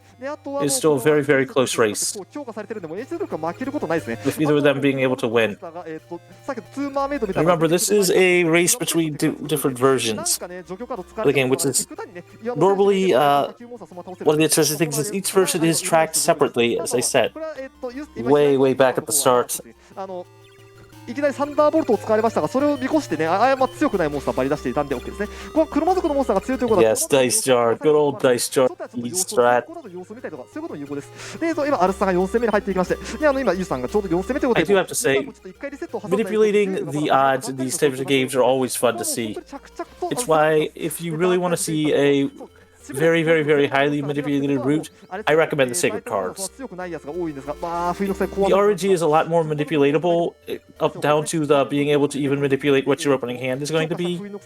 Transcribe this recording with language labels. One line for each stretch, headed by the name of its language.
English: It's still a very, very close race, with either of them being able to win. And remember, this is a race between different versions of the game, which is normally one of the interesting things is each version is tracked separately, as I said, way back at the start.
Japanese: いきなりサンダーボルトを使われましたが、それを見越してね、強くないモンスターをバリ出していたんで OK ですね。ここは黒魔族のモンスターが強いということは
English: Yes, Dice Jar, good old Dice Jar, strat.
Japanese: そういうことも有効です。で、今アルスさんが4戦目に入っていきまして、で、今ユウさんがちょうど4戦目ということで、
English: I do have to say, manipulating the odds in these types of games are always fun to see. It's why, if you really want to see a very, very, very highly manipulated route, I recommend the Sacred Cards. The RNG is a lot more manipulatable, up down to the being able to even manipulate what your opening hand is going to be.